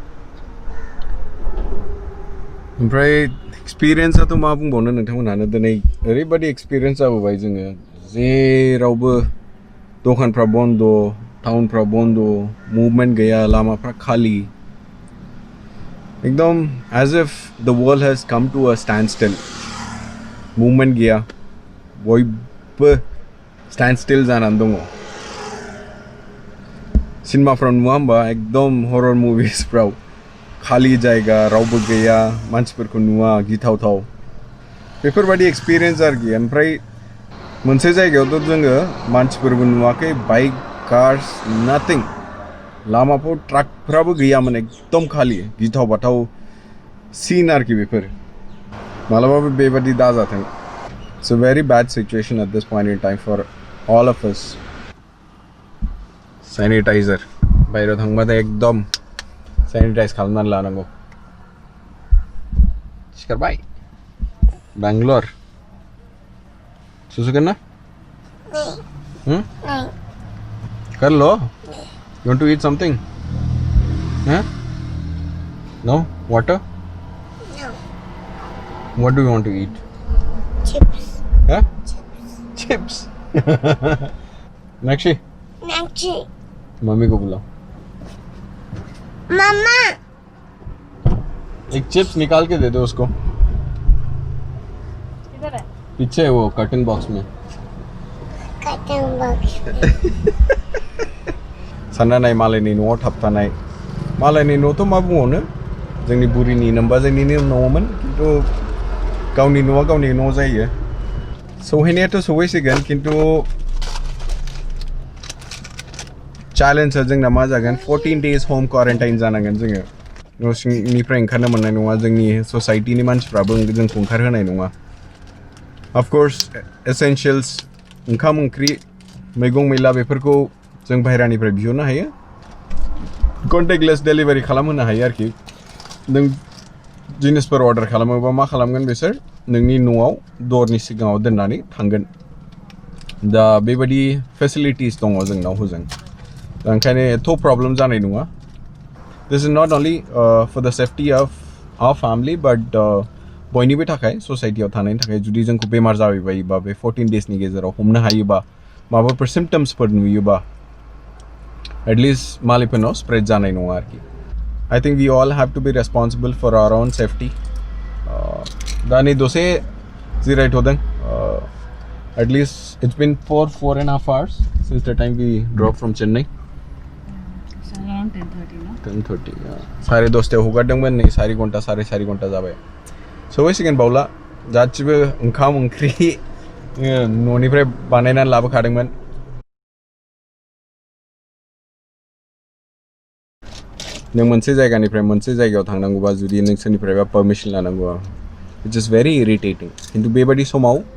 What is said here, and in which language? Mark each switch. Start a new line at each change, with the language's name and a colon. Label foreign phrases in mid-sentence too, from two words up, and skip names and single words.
Bodo: ओमफ्राय एक्सपिरियेन्सआथ' मा बुंबावनो नोंथांमोनहानो दिनै ओरैबायदि एक्सपिरियेन्स जाबोबाय जोङो. जेरावबो दखानफ्रा बन्द, टाउनफ्रा बन्द, मुभमेन्ट गैया, लामाफ्रा खालि.
English: एकदम as if the world has come to a stand still.
Bodo: मुभमेन्ट गैया. बयबो
English: stand still
Bodo: जानानै दङ. सिनेमाफ्राव नुवा होमबा एकदम हरर मुभिसफ्राव खालि जायगा रावबो गैया मानसिफोरखौ नुवा गिथावथाव बेफोरबायदि एक्सपिरियेन्स आरोखि. ओमफ्राय मोनसे जायगायावथ' जोङो मानसिफोरबो नुवाखै,
English: bike cars
Bodo: नाथिं. लामाफ्राव ट्राकफ्राबो गैयामोन, एकदम खालि गिथाव बाथाव सिन आरोखि बेफोर. मालाबाबो बेबादि दाजाथों.
English: it's a very bad situation at this point in time for all of us.
Bodo: सैनिटाइजर बाहेरायाव थांबाथाय एकदम सैनिटाइज खालामनानै लानांगौ. सिखारबाय बेंगलर सुसुगोन ना?
Hindi: कर लो.
English: You want to eat something? Huh? No? Water? No. What do you want to eat? Chips. Huh? Chips. Nakshi? Nakshi.
Hindi: मम्मी को बुलाओ. Mama. एक चिप्स निकाल के दे दो उसको. किधर है? पीछे वो कर्टन बॉक्स में.
English: Cutting box.
Bodo: सानना नाय मालायनि न'आव थाबथानाय मालायनि न'थ' मा बुंबावनो जोंनि बुरिनि नोमबा जोंनिनो न'मोन खिन्थु गावनि न'आ गावनि न' जायो सौहैनायाथ' सौहैसिगोन खिन्थु चेलेन्जआ जोंना मा जागोन
English: 14 days home quarantine
Bodo: जानांगोन जोङो न' सिंनिफ्राय ओंखारनो मोननाय नङा जोंनि ससाइटिनि मानसिफ्राबो जोंखौ ओंखारहोनाय नङा
English: of course essentials
Bodo: ओंखाम ओंख्रि मैगं मैला बेफोरखौ जों बाहेरानिफ्राय बिहरनो हायो
English: contactless delivery
Bodo: खालामहोनो हायो आरोखि नों जिनिसफोर अर्डार खालामोबा मा खालामगोन बिसोर नोंनि न'आव दरनि सिगाङाव दोननानै थांगोन दा बेबायदि फेसिलिटिस दङ जोंनाव हजों दा ओंखायनो एथ' प्रब्लेम जानाय नङा
English: this is not only for the safety of our family but
Bodo: बयनिबो थाखाय ससाइटियाव थानायनि थाखाय जुदि जोंखौ बेमार जाबायबायोबा बे 14 daysनि गेजेराव हमनो हायोबा माबाफोर सिम्पटम्सफोर नुयोबा एटलिस्ट मालिकफोरनाव स्प्रेड जानाय नङा आरोखि
English: I think we all have to be responsible for our own safety.
Bodo: दा नै दसे जिरायथ'दों
English: at least it's been 4.5 hours since the time we drove from Chennai. It's around 10:30 no?
Bodo: 10:30 सारे दसथायाव हगारदोंमोन नै 4 घन्टा साराय 4 घन्टा जाबाय सौहैसिगोन बावला गासिबो ओंखाम ओंख्रि न'निफ्राय बानायनानै लाबोखादोंमोन नों मोनसे जायगानिफ्राय मोनसे जायगायाव थांनांगौबा जुदि नों सोरनिफ्रायबा पारमिसन लानांगौबा
English: it's is very irritating
Bodo: खिन्थु बेबायदि समाव